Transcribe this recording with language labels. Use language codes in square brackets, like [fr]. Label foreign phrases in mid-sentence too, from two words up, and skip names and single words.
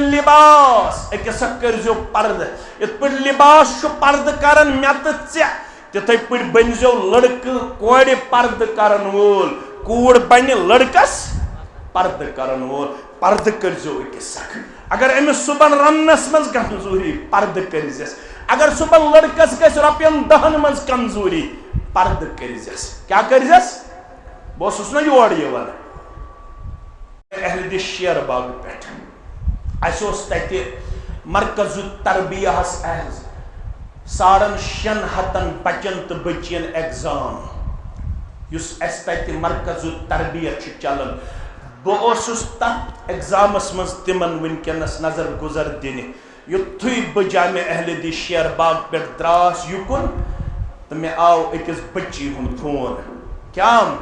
[ks] لباس اکس کرزو پرد ات پہ لباس پرد کران مے تو تتھے پہ بنزو لڑکہ کور پرد کران وول کوڑ بن لڑکس پرد کران وول پرد کرزو اکس اگر امس صبح رنس مز کمزوری پرد کرزس اگر صبح لڑکس گھس رۄپین 10 مز کمزوری پرد کرزس کیا کرزس بہٕ اوسُس نا یور یِوان اہل شیر باغ پہ اس اوس تتہِ مرکز تربیہ ہس 650 بچن تو بچین ایگزام یس اس تتہِ مرکز تربیہ چلان بہٕ اوسُس تتھ ایگزامس مز تمن ونکینس نظر گزر دِنہِ یُتھُے بہٕ جامع اہل شیر باغ پہ دراس یُکُن تو مے آو أکِس بچی ہُنٛد فون کیا